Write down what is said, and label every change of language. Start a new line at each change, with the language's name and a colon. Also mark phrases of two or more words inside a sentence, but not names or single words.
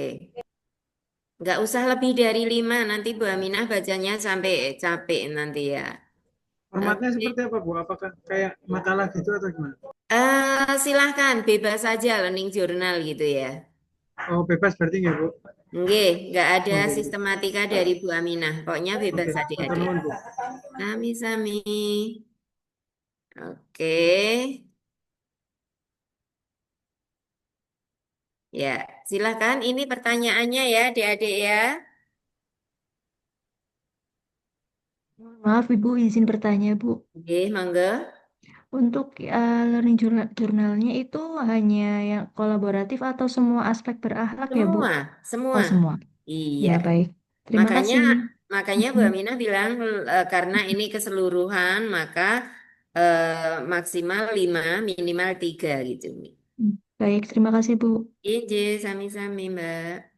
Indonesian: Nggak usah lebih dari 5, nanti Bu Aminah bacanya sampai capek nanti ya. Formatnya Oke. seperti apa, Bu? Apakah kayak makalah gitu atau gimana? Silahkan, bebas saja
English: learning journal
Indonesian: gitu ya. Oh, bebas berarti nggak, Bu? Nggih, nggak ada Oke, Bu. sistematika dari Bu Aminah. Pokoknya bebas Oke, matur adik-adik. nuwun, Bu. Sami-sami. Oke. Ya, silakan. Ini pertanyaannya ya, adik-adik ya. Maaf Ibu, izin bertanya Bu. Oke, monggo. Untuk jurnalnya itu hanya yang kolaboratif atau semua aspek berakhlak ya Bu? Semua, semua. Oh semua. Iya. Ya baik. Terima Makanya kasih. makanya Bu Mm-mm. Aminah bilang karena ini keseluruhan maka maksimal 5 minimal 3 gitu. Baik, terima kasih Bu.
Javanese: Ije sami-sami Mbak.